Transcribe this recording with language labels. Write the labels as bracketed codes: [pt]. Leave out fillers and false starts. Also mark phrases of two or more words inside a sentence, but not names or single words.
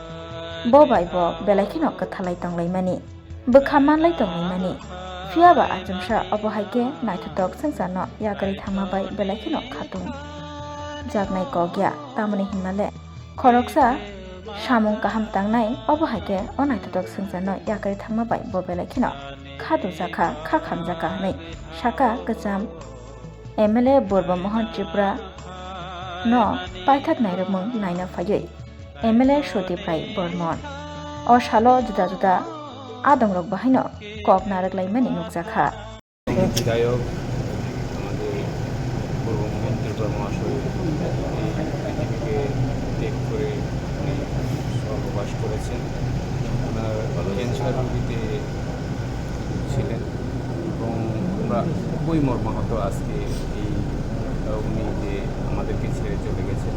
[trp] बबाय ब बेलाइखिनो कथालाय तंलायमानि बोखामानलाय तंलायमानि फियाबा आजमसा अबहायके नायथटक संसारनो यागारि थामाबाय बेलाइखिनो खातुं जागनाय कग्या तामनि हिमाले खरकसा सामुं काहाम तांनाय अबहायके अनायथटक संसारनो यागारि थामाबाय ब बेलाइखिनो खादु जाखा खा खामजाखा हनै साका गोजाम एमएलए बुरबा मोहन त्रिपुरा न पाइथाक नायरमुं नायना फायै एमएलए सुदीप राय बर्मन असालो जुदा जुदा आदंरक बाहायनो कक नारकलायमानि नुकजाखा [bn] বিধায়ক আমাদের পূর্ব মোহন ত্রিপুরা মহাশয় এই পৃথিবীকে ত্যাগ করে উনি স্বর্গবাস করেছেন। ওনার ক্যান্সার রোগীতে ছিলেন এবং আমরা খুবই মর্মাহত আজকে এই উনি যে আমাদেরকে ছেড়ে চলে গেছেন।